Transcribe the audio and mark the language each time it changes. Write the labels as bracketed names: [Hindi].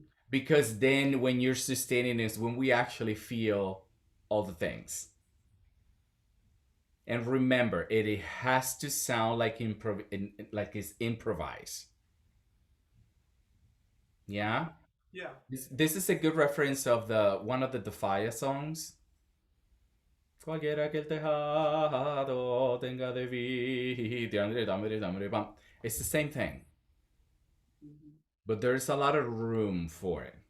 [English] Because then when you're sustaining is when we actually feel all the things. And remember, it has to sound like it's improvised. Yeah? Yeah. This is a good reference of one of the Defia songs. [Spanish] Cualquiera que el tejado tenga de vidrio. [English] It's the same thing. But there's a lot of room for it.